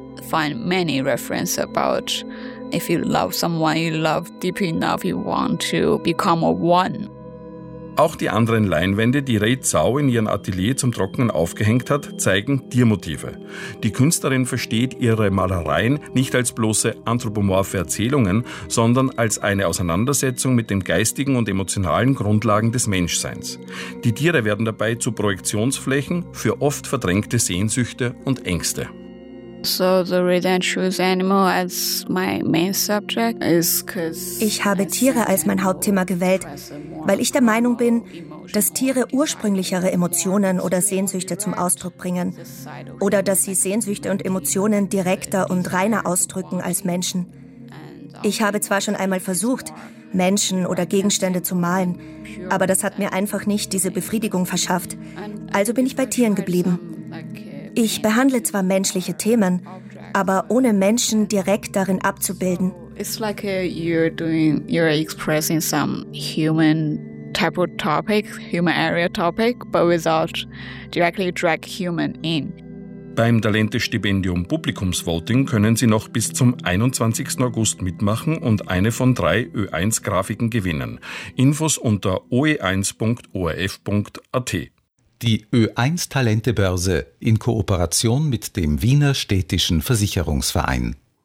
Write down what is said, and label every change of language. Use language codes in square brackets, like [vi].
[en] Find many references about if you love someone, you love deep enough, you want to become a one. [de] Auch die anderen Leinwände, die Rei Zhao in ihrem Atelier zum Trocknen aufgehängt hat, zeigen Tiermotive. Die Künstlerin versteht ihre Malereien nicht als bloße anthropomorphe Erzählungen, sondern als eine Auseinandersetzung mit den geistigen und emotionalen Grundlagen des Menschseins. Die Tiere werden dabei zu Projektionsflächen für oft verdrängte Sehnsüchte und Ängste. Ich habe Tiere als mein Hauptthema gewählt, weil ich der Meinung bin, dass Tiere ursprünglichere Emotionen oder Sehnsüchte zum Ausdruck bringen oder dass sie Sehnsüchte und Emotionen direkter und reiner ausdrücken als Menschen. Ich habe zwar schon einmal versucht, Menschen oder Gegenstände zu malen, aber das hat mir einfach nicht diese Befriedigung verschafft. Also bin ich bei Tieren geblieben. Ich behandle zwar menschliche Themen, aber ohne Menschen direkt darin abzubilden. [en] It's like you're expressing some human type of topic, human area topic, but without directly drag human in. [de] Beim Talente-Stipendium Publikumsvoting können Sie noch bis zum 21. August mitmachen und eine von 3 Ö1-Grafiken gewinnen. Infos unter oe1.orf.at. Die Ö1-Talentebörse in Kooperation mit dem Wiener Städtischen Versicherungsverein.